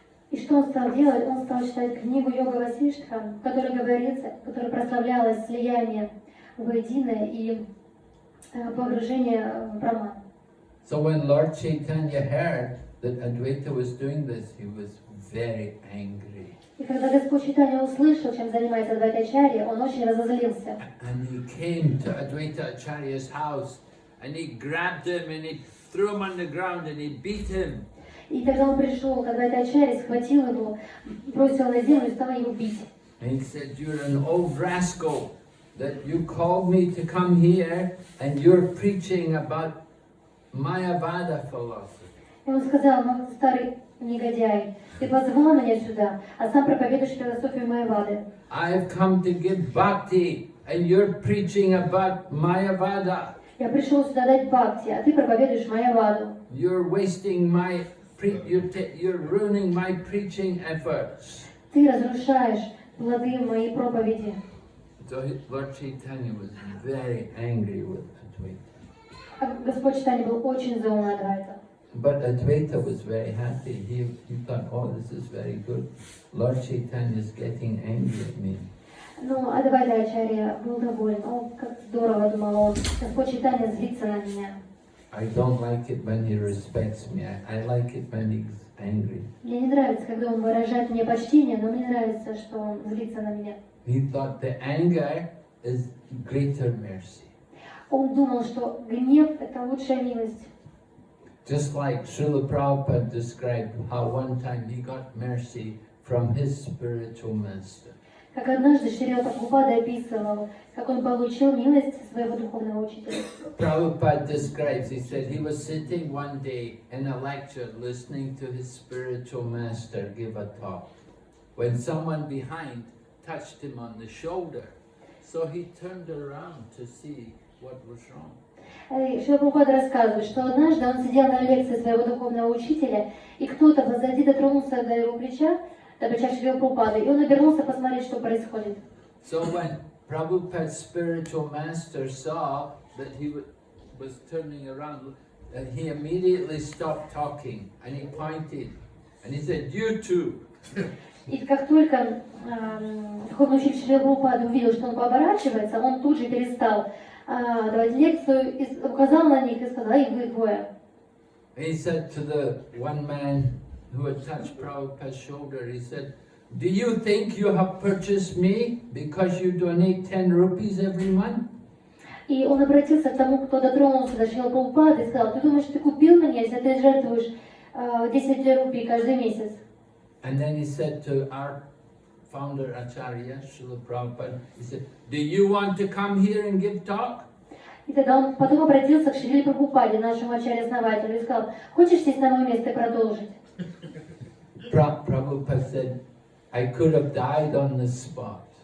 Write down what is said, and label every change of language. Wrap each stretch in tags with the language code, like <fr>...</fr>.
<ru>И что он стал делать? Он стал читать книгу Йога Васиштха, в которой говорится, в которой прославлялось слияние воедино и погружение в Брахман.</ru> <en>So when Lord Chaitanya heard that Advaita was doing this, he was very angry.</en> <ru>И когда Господь Чайтанья услышал, чем занимается Адвайта Ачарья, он очень разозлился.</ru> <en>And he came to Advaita Acharya's house, and he grabbed him and he threw him on the ground and he beat him.</en> <ru>И тогда он пришел к Адвайта Ачарье, схватил его, бросил на землю и стал его бить.</ru> <en>And he said, "You're an old rascal, that you called me to come here and you're preaching about Mayavada philosophy."</en> <ru>И он сказал: "Ну, старый негодяй, ты позвал меня сюда, а сам проповедуешь философию Майявады.</ru> <en>I've come to give bhakti and you're preaching about Mayavada.</en> <ru>Я пришел сюда дать бхакти, а ты проповедуешь Майяваду.</ru> <en>You're wasting you're ruining my preaching efforts."</en> <ru>Ты разрушаешь плоды моей проповеди.</ru> <en>So Lord Chaitanya was very angry with Advaita.</en> <ru>Господь Чайтанья был очень зол на Адвайта.</ru> <en>But Advaita was very happy. He thought, "Oh, this is very good. Lord Chaitanya is getting angry at me."</en> <ru>Но Адвайта Ачарья был доволен. О, как здорово, думал он. Господь Чайтанья злится на меня.</ru> <en>I don't like it when he respects me. I like it when he's angry.</en> <ru>Мне не нравится, когда он выражает мне почтение, но мне нравится, что он злится на меня.</ru> <en>He thought the anger is greater mercy.</en> <ru>Он думал, что гнев — это лучшая милость.</ru> <en>Just like Srila Prabhupada described how one time he got mercy from his spiritual master.</en> <ru>Как однажды Шрила Прабхупада описывал, как он получил милость своего духовного учителя.</ru> <en>Prabhupada describes, he said he was sitting one day in a lecture listening to his spiritual master give a talk, when someone behind touched him on the shoulder. So he turned around to see what was wrong.</en> <ru>Шрила Прабхупада рассказывает, что однажды он сидел на лекции своего духовного учителя, и кто-то позади дотронулся до его плеча, до плеча Шрила Прабхупады, и он обернулся посмотреть, что происходит.</ru> <en>So when Prabhupada's spiritual master saw that he was turning around, he immediately stopped talking and he pointed and he said, "You too."</en> <ru>И как только духовный учитель Шрила Прабхупады увидел, что он поворачивается, он тут же перестал давать лекцию, и указал на них и сказал: "Эй, вы двое."</ru> <en>He said to the one man who had touched Prabhupada's shoulder, he said, "Do you think you have purchased me because you donate 10 rupees every month?"</en> <ru>И он обратился к тому, кто дотронулся до Шрила Прабхупады, и сказал: "Ты думаешь, ты купил меня, если ты жертвуешь 10 рупий каждый месяц?"</ru> <en>And then he said to our founder Acharya, Srila Prabhupada, he said, "Do you want to come here and give talk?"</en> <ru>И тогда он потом обратился к Шриле Прабхупаде, нашему ачарье-основателю, и сказал: "Хочешь сесть на мое место и продолжить?"</ru> <en>Prabhupada said, "I could have died on the spot."</en>